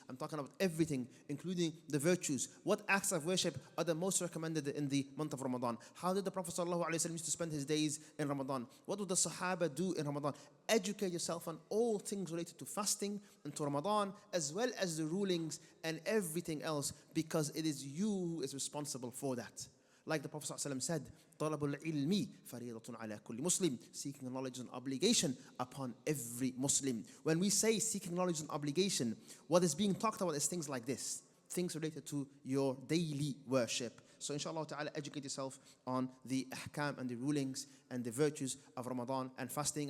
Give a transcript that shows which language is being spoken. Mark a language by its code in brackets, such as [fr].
[en] I'm talking about everything, including the virtues. What acts of worship are the most recommended in the month of Ramadan? How did the Prophet sallallahu alaihi wasallam used to spend his days in Ramadan? What would the Sahaba do in Ramadan? Educate yourself on all things related to fasting and to Ramadan, as well as the rulings and everything else, because it is you who is responsible for that. Like the Prophet ﷺ said, [ar] طَلَبُ الْعِلْمِ فَرِيضَةٌ عَلَى كُلِّ مُسْلِمٍ. [en] Seeking knowledge is an obligation upon every Muslim. When we say seeking knowledge is an obligation, what is being talked about is things like this, things related to your daily worship. So inshallah ta'ala, educate yourself on the ahkam and the rulings and the virtues of Ramadan and fasting.